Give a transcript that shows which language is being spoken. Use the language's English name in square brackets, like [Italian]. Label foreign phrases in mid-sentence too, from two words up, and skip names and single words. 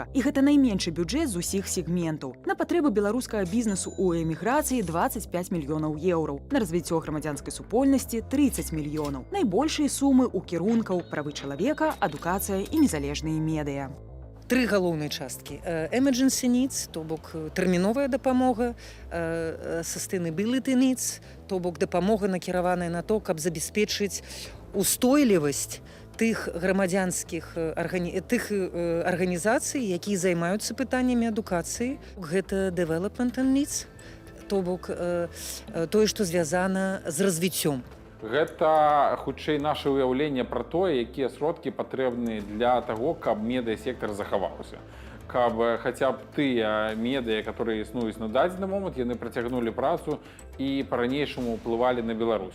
[Belarusian] І гэта найменшы бюджэт з усіх сегментаў. На патрэбы беларускага бізнесу ў эміграцыі 25 мільёнаў еўраў. На развіццё грамадзянскай супольнасці 30 мільёнаў. Найбольшыя сумы ў кірункаў правы чалавека, адукацыя і незалежныя медыа. 3 галоўныя часткі. [English] Emergency needs, [Belarusian] то бок тэрміновая дапамога, [English] sustainability needs, [Belarusian] то бок дапамога накіраваная на то, каб забяспечыць устойлівасць тых грамадзянскіх арганізацый, якія займаюцца пытаннямі адукацыі. [English] Гэта development needs, [Belarusian] то бок тое, што звязана з развіццём. Гэта, хутчэй, наша ўяўленне пра тое, якія сродкі патрэбны для таго, каб медыа-сектар захаваўся. Каб хаця б тыя медыа, которые існуюць на дадзены момант, яны працягнулі працу і па-ранейшаму ўплывалі на Беларусь.